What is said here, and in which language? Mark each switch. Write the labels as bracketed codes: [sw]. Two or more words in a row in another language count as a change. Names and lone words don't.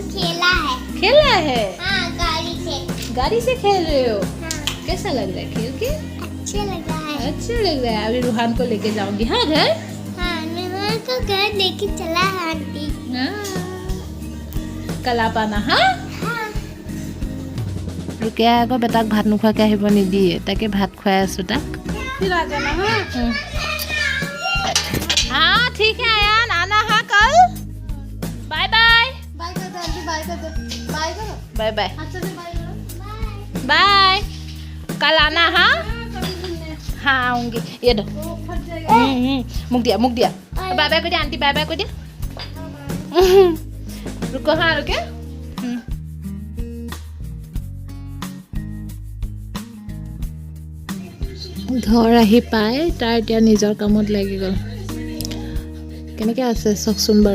[hi] खेला है? हाँ, गाड़ी से खेल रहे हो? हाँ। कैसा लग रहा है खेल के? अच्छा लगा है। अच्छा लग रहा है। अभी रोहन को लेके जाऊंगी हाँ घर। हाँ, रोहन को घर लेके चला है आंटी। हाँ। कल आप आना हाँ? [as] ৰুকিয়াই আকৌ বেটাক ভাত নোখোৱাকৈ আহিব নিদিয়ে, তাকে ভাত খুৱাই আছোঁ তাক। [hi] फिर आ जाना हाँ। हाँ ठीक है आयान, आना हाँ कल। बाय बाय। बाय कर दो आंटी, बाय कर दो। बाय करो। बाय बाय अच्छा से बाय करो। बाय। कल आना हाँ? हाँ आऊंगी। ये दो मुख दिया बाय बाय कर दिया आंटी, बाय बाय कर दिया। रुको हाँ रुके। [as] ঘৰ আহি পাই তাৰ এতিয়া নিজৰ কামত লাগি গ'ল। কেনেকৈ আছে চাওকচোন বাৰু।